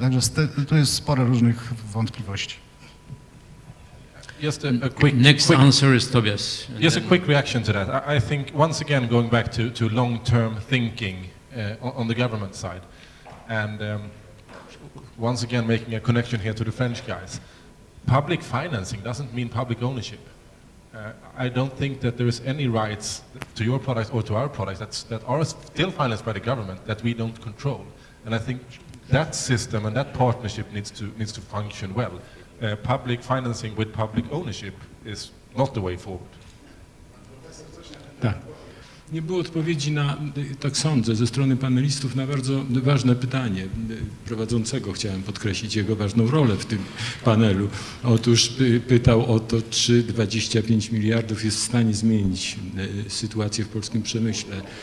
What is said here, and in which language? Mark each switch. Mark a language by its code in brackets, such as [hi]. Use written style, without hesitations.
[pl] Także tu jest sporo różnych wątpliwości. [en] Just a quick answer is Tobias. Just a quick reaction to that. I think once again going back to long-term thinking on the government side, and once again making a connection here to the French guys. Public financing doesn't mean public ownership. I don't think that there is any rights to your products or to our products that are still financed by the government that we don't control. And I think that system and that partnership needs to function well. Public financing with public ownership is not the way forward. [pl] Tak. Nie było odpowiedzi na, tak sądzę, ze strony panelistów na bardzo ważne pytanie. Prowadzącego chciałem podkreślić jego ważną rolę w tym panelu. Otóż pytał o to, czy 25 miliardów jest w stanie zmienić sytuację w polskim przemyśle.